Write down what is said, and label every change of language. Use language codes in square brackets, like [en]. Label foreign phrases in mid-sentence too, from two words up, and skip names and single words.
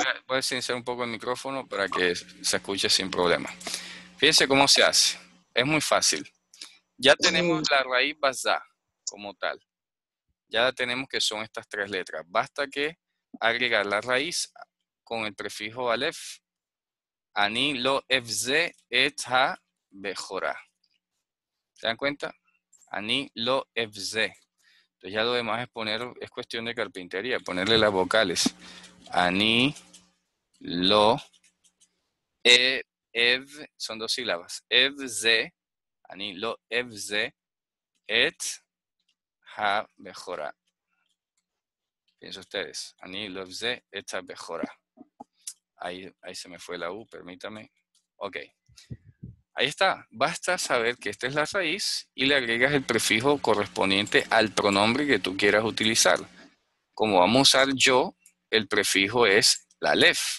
[es] voy a silenciar un poco el micrófono para que se escuche sin problema. Fíjense cómo se hace. Es muy fácil. Ya tenemos la raíz basá como tal. Ya tenemos que son estas tres letras. Basta que agregar la raíz con el prefijo Aleph. [he] אני לא אבזה את הבכורה. [es] ¿Se dan cuenta? [he] אני לא אבזה. [es] Entonces ya lo demás es cuestión de carpintería, ponerle las vocales. [he] אני, לא, אב, [es] son dos sílabas. [he] אבזה, אני, לא, אבזה, את, ה, בכורה. [es] Piensen ustedes. [he] אני, לא, אבזה, את, ה, בכורה. [es] Ahí se me fue la U, permítame. Ok. Ahí está. Basta saber que esta es la raíz y le agregas el prefijo correspondiente al pronombre que tú quieras utilizar. Como vamos a usar yo, el prefijo es la lef.